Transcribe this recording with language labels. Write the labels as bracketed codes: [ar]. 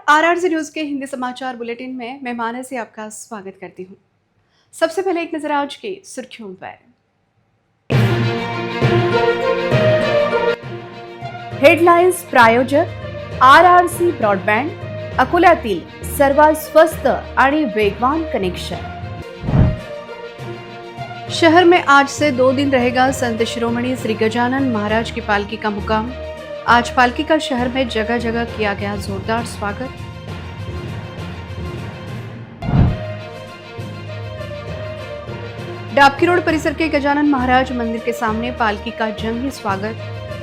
[hi] RRC news के हिंदी समाचार bulletin में मैं मानसी आपका स्वागत करती हूँ। सबसे पहले एक नजर आज की सुर्खियों पर। [mr] हेडलाइन्स प्रायोजक आरआरसी ब्रॉडबँड, अकोल्यातील सर्वात स्वस्त आणि वेगवान कनेक्शन। [hi] शहर में आज से 2 दिन रहेगा संत शिरोमणि श्री गजानन महाराज की पालकी का मुकाम। आज पालकी का शहर में जगह जगह किया गया जोरदार स्वागत। डाबकी रोड परिसर के गजानन महाराज मंदिर के सामने पालकी का जंगी स्वागत।